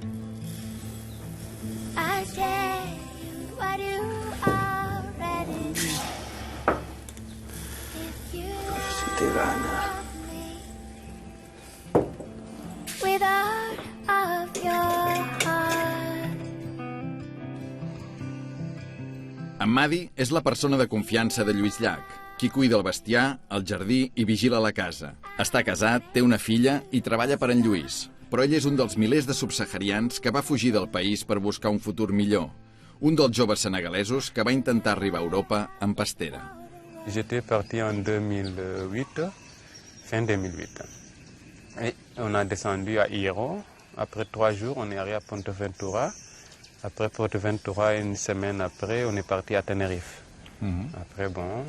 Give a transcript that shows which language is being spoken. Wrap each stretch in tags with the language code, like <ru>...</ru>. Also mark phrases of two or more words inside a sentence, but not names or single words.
<en>I'll tell you what you already know. If you love me with all of your heart.</en> <ca>En Madi és la persona de confiança de Lluís Llach, qui cuida el bestiar, el jardí i vigila la casa. Està casat, té una filla i treballa per en Lluís, però ell és un dels milers de subsaharians que va fugir del país per buscar un futur millor. Un dels joves senegalesos que va intentar arribar a Europa en pastera.</ca> <fr>J'étais parti en 2008, fin 2008. Et on a descendu à Hierro. Après 3 jours, on est arrivé à Ponteventura. Après Ponteventura, une semaine après, on est parti à Tenerife. Après, bon...</fr>